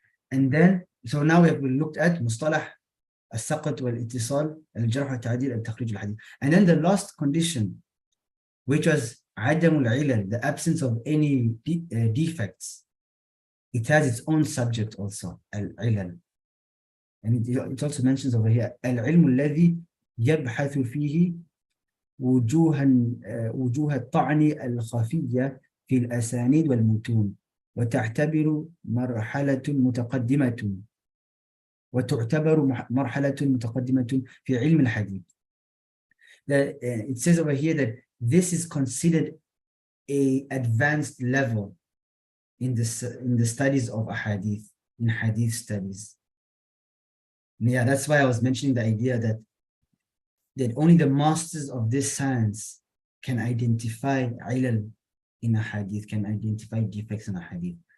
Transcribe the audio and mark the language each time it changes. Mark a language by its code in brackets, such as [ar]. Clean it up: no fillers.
[en] And then, so now we have looked at mustalah [ar] السقط والاتصال الجرح والتعديل التخريج الحديث. [en] And then the last condition, which was [ar] عدم العلل, [en] the absence of any defects. It has its own subject also, العلل. And it also mentions over here [ar] العلم الذي يبحث فيه وجوه الطعن الخفية في الأسانيد والمتون وتعتبر مرحلة متقدمة وتعتبر مرحلة متقدمة في علم الحديث. [en] It says over here that this is considered a advanced level in the studies of ahadith, in hadith studies. Yeah, that's why I was mentioning the idea that only the masters of this science can identify ilal in a hadith, can identify defects in a hadith.